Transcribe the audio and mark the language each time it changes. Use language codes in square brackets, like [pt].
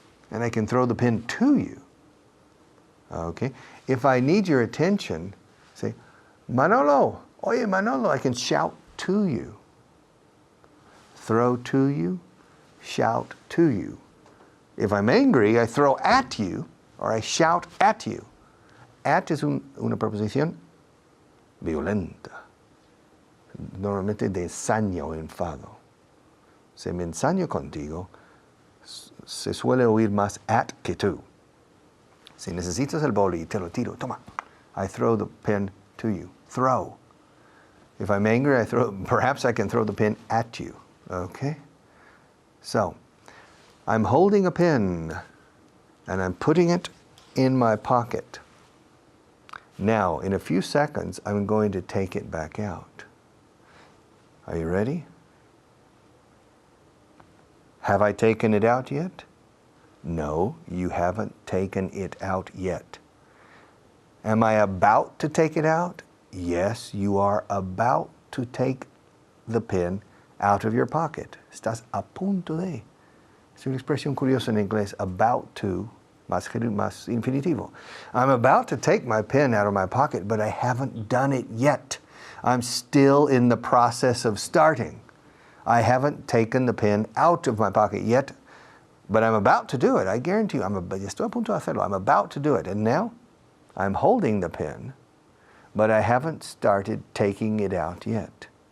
[en] And I can throw the pen to you, okay? If I need your attention, say, Manolo, [es] oye [en] Manolo, I can shout to you. Throw to you, shout to you. If I'm angry, I throw at you or I shout at you. [es] At es una preposición violenta. Normalmente de ensaña o enfado. Se me ensaño contigo, se suele oír más at que tú. Si necesitas el boli y te lo tiro, toma. I throw the pen to you. Throw. If I'm angry, perhaps I can throw the pen at you. Okay? So, I'm holding a pen and I'm putting it in my pocket. Now, in a few seconds, I'm going to take it back out. Are you ready? Have I taken it out yet? No, you haven't taken it out yet. Am I about to take it out? Yes, you are about to take the pen out of your pocket. [en] Estás a punto de. [es] Es una expresión curiosa en inglés, about to, más infinitivo. [en] I'm about to take my pen out of my pocket, but I haven't done it yet. I'm still in the process of starting. I haven't taken the pen out of my pocket yet, but I'm about to do it. I guarantee you, [es] estoy a punto de hacerlo. [en] I'm about to do it. And now, I'm holding the pen, but I haven't started taking it out yet.